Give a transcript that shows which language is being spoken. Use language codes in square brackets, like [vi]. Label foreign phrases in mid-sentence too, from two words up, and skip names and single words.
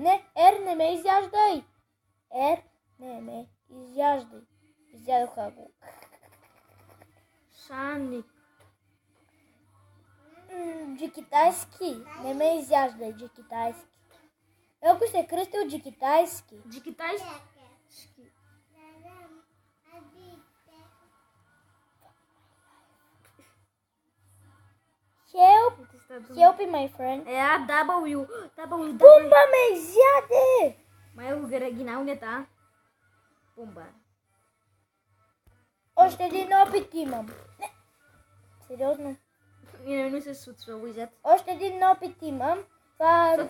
[bg] Не ме изяждай. Не ме изяждай. Изядоха го. Шаник. Джикитайски. Не ме изяждай, джикитайски. Ако се кръстил джикитайски. Джикитайски. [en] Help me, my friend. W. [bg] Пумба ме изяде! Май оригиналният, Пумба. Още един опит имам. Не. Сериозно. Не се случва, Уизет. Още един опит имам. Това...